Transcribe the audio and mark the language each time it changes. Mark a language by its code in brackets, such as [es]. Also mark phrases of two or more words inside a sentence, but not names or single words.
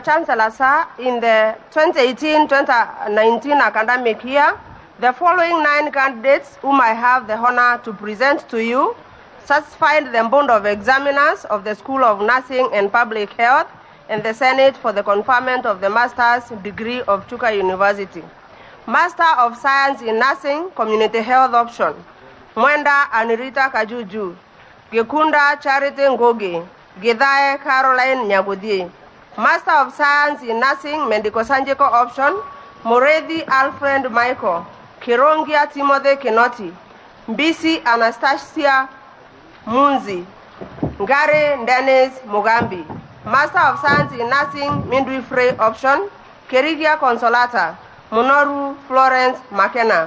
[en] Chancellor, sir, in the 2018-2019 academic year, the following 9 candidates whom I have the honor to present to you satisfied the Board of Examiners of the School of Nursing and Public Health and the Senate for the conferment of the Master's degree of Chuka University. Master of Science in Nursing, Community Health Option, Mwenda Anirita Kajuju, Gekunda Charity Ngoge, Gedae Caroline Nyagudi. Master of Science in Nursing, Medical Surgical Option, Moredi Alfred Michael, Kirongia Timothy Kenoti, Mbisi Anastasia Munzi, Ngare Dennis Mugambi. Master of Science in Nursing, Midwifery Option, Kerigia Consolata, Munoru Florence McKenna.